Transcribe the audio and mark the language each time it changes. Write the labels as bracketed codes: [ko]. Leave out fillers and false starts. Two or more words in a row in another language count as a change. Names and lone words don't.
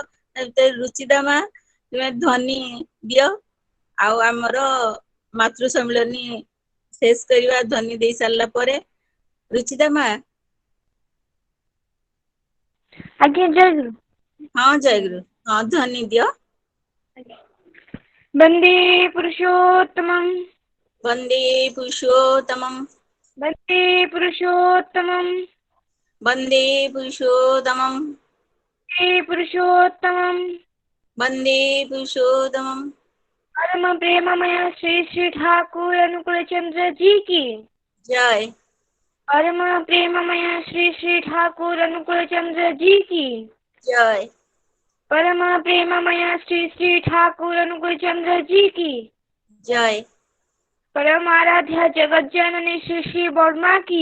[or] ରୁଚିଦା ମାଁ ତୁମେ ଧ୍ୱନି ଦିଓ। ଆଉ ଆମର ମାତୃ ସମ୍ମିଳନୀ ଶେଷ କରିବା ଧ୍ୱନି ଦେ ସାରିଲା ପରେ। रुचिदा माँ। ଆଜ୍ଞା ଜୟ ଗୁରୁ। ହଁ ଜୟ ଗୁରୁ। ହଁ ଧ୍ୱନି ଦିଓ। [sa] वंदे पुरुषोत्तमं। वंदे पुरुषोत्तमं। वंदे पुरुषोत्तमं। वंदे पुरुषोत्तमं। वंदे पुरुषोत्तमं। वंदे पुरुषोत्तमं। [hi] परम प्रेममय श्री श्री ठाकुर अनुकूल चंद्र जी की जय। परम प्रेममय श्री श्री ठाकुर अनुकूल चंद्र जी की जय। परम प्रेममय श्री श्री ठाकुर अनुकूल चंद्र जी की जय। परम आराध्य जगत जननी श्री श्री वर्मा की